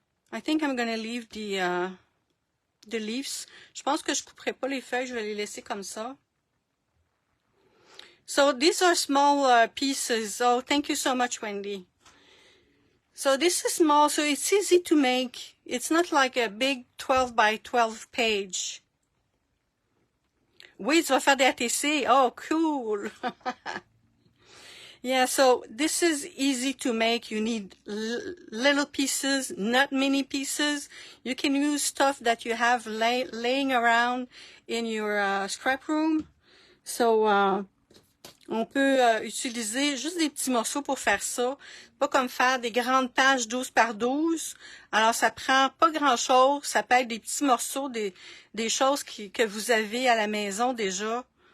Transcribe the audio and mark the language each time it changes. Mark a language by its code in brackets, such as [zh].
[en] I think I'm gonna leave the leaves. [fr] Je pense que je couperai pas les feuilles, je vais les laisser comme ça. [en] So these are small pieces. Oh, thank you so much, Wendy. So this is small, so it's easy to make. It's not like a big 12 by 12 page. [fr] Oui, tu vas faire des ATC. [en] Oh, cool. Yeah, so this is easy to make. You need little pieces, not many pieces. You can use stuff that you have laying around in your scrap room. [fr] So, on peut utiliser juste des petits morceaux pour faire ça. Pas comme faire des grandes pages 12 par 12. Alors, ça prend pas grand-chose. Ça peut être des petits morceaux, des choses que vous avez à la maison déjà.